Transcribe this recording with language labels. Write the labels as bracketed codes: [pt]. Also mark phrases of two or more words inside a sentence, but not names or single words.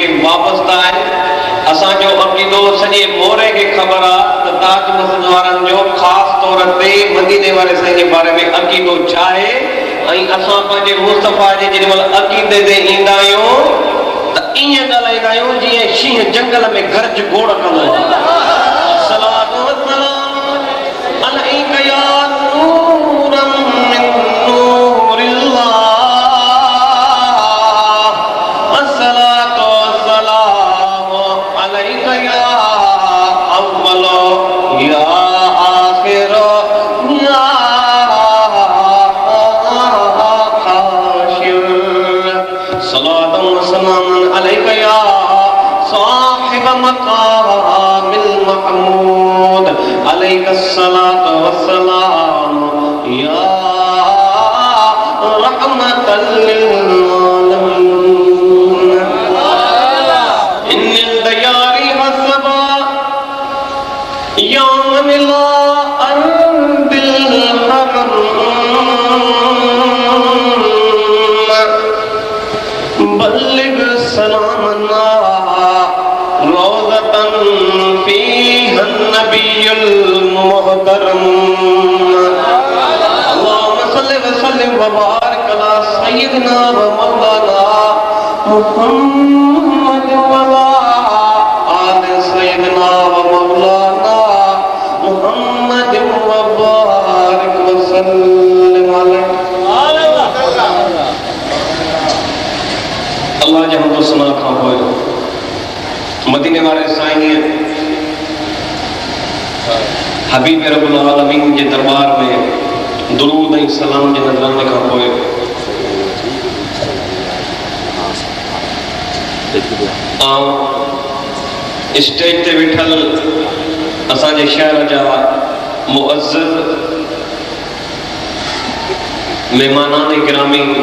[sd] वाबस्ता आहिनि असांजो अक़ीदो सॼे मोरे खे ख़बर आहे त ताज मस्जिद वारनि जो ख़ासि तौर ते मदीने वारे साईं जे बारे में अक़ीदो छा आहे ऐं असां पंहिंजे मुस्तफ़ा जे जेॾी महिल अक़ीदे ते ईंदा आहियूं त ईअं ॻाल्हाईंदा आहियूं जीअं शींहं जंगल में गरज गोड़ कंदो आहे। [ar] الصلاة والسلام عليك يا نورا من نور الله, الصلاة والسلام عليك يا أول يا آخر يا عليك يا صاحب المقام المحمود, عليك الصلاة والسلام يا رحمة للعالمين. إن الديار حسبا يوم ملا عند الحرم بلغ سلامنا روضة فيها النبي المحترم. اللهم صل وسلم وبارك على سيدنا ومولانا محمد وعلى آل سيدنا ومولانا محمد وبارك وسلم عليه. [sd] अल्लाह जे हमदो सना खां पोइ मदीने वारे साईं हबीब [ar] رب العالمين [sd] जे दरबार में दुरूद ऐं सलाम जे नज़राने खां पोइ स्टेज ते वेठल असांजे शहर जा मुअज़्ज़िज़ मेहमानान गिरामी